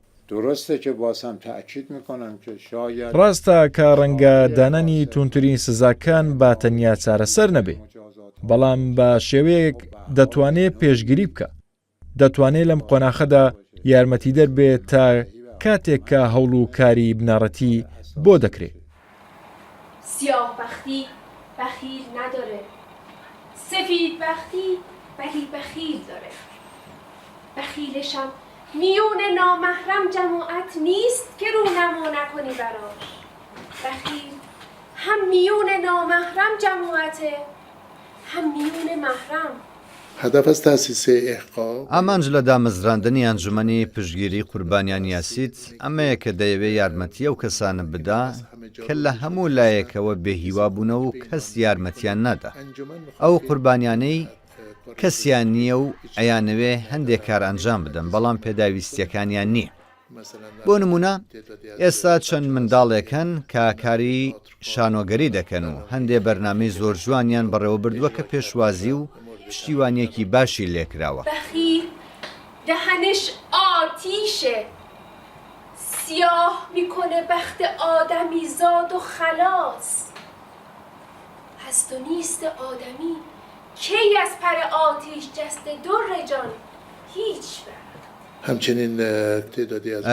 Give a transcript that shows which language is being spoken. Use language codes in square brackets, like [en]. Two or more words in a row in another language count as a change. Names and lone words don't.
[ckb] ڕاستە کە ڕەنگە دانانی تونترین سزاکان با تەنیا چارەسەر نەبێ بەڵام بە شێوەیەک دەتوانێت پێشگیری بکە دەتوانێت لەم قۆناخەدا یارمەتی دەربێت تا کاتێک کە هەوڵ و کاری بنەڕەتی بۆ دەکرێت [fa] سیاه‌بختی بخیل نداره سفیدبختی ولی بخیل داره بخیلشم میون نامحرم جماعت نیست که رونما نکنی براش. بخیل هم میون نامحرم جماعته هم میون محرم. هدف از تأسیس احقاق [ckb] ئامانج لە دامەزراندنی ئەنجومەنی پشتگیری قوربانیان یاسیت ئەمەیە کە دەیەوێت یارمەتی ئەو کەسانە بدا کە لە هەموو لایەکەوە بێهیوا بوونەوە و کەس یارمەتیان نادا. ئەو قوربانیانەی کەسیان نییە و ئەیانەوێ هەندێک کار ئەنجام بدەن بەڵام پێداویستیەکانیان نییە. بۆ نمونە ئێستا چەند منداڵێکن کە کاری شانۆگەری دەکەن و هەندێک بەرنامەی زۆر جوانیان بەڕێوە بردووە کە پێشوازی و پشتیوانیەکی باشی لێکراوە. [fa] بخیل دهنش آتیشه، سیاه میکنه بخت آدمی زاد و خلاص. هست و نیست آدمی کی از پر آتیش جست در جان هیچ بر. همچنین تعدادی از